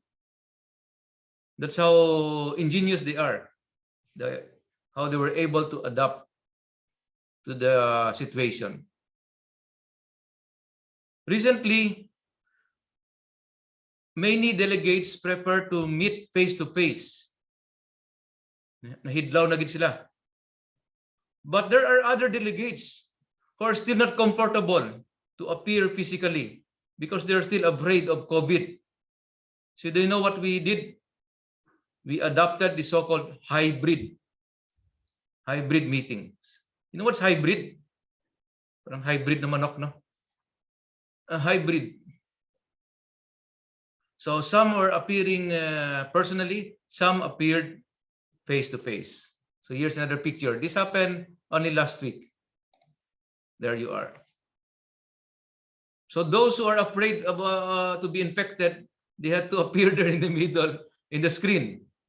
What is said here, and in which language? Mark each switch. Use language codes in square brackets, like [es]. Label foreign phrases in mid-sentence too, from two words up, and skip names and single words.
[en] That's how ingenious they are, how they were able to adapt to the situation. Recently, many delegates prefer to meet face-to-face. [hil] Nahidlaw na gid sila. [en] But there are other delegates who are still not comfortable to appear physically because they're still afraid of COVID. So do you know what we did? We adopted the so-called hybrid meetings. You know what's hybrid? [hil] Parang hybrid na manok, no? [en] A hybrid. So some were appearing personally, some appeared face-to-face. So here's another picture. This happened only last week. There you are. So those who are afraid of to be infected, they had to appear there in the middle, in the screen.